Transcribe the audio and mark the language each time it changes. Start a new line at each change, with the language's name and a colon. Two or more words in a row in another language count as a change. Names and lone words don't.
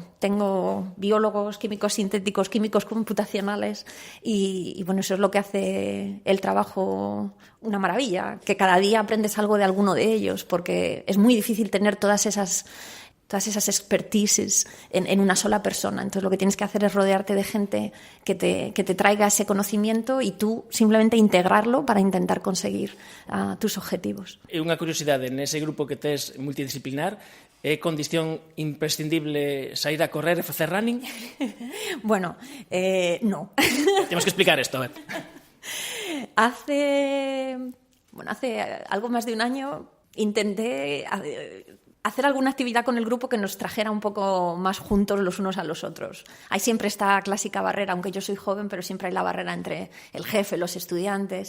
Spanish: Tengo biólogos, químicos sintéticos, químicos computacionales y bueno, eso es lo que hace el trabajo una maravilla, que cada día aprendes algo de alguno de ellos, porque es muy difícil tener todas esas expertises en una sola persona. Entonces, lo que tienes que hacer es rodearte de gente que te traiga ese conocimiento y tú simplemente integrarlo para intentar conseguir tus objetivos.
Galician: E unha curiosidade, nese grupo que tes multidisciplinar, é condición imprescindible sair a correr e facer running?
Spanish: Bueno, no.
Galician: Temos que explicar isto, a ver.
Spanish: Hace algo más de un año intenté hacer alguna actividad con el grupo que nos trajera un poco más juntos los unos a los otros. Hay siempre esta clásica barrera, aunque yo soy joven, pero siempre hay la barrera entre el jefe, los estudiantes.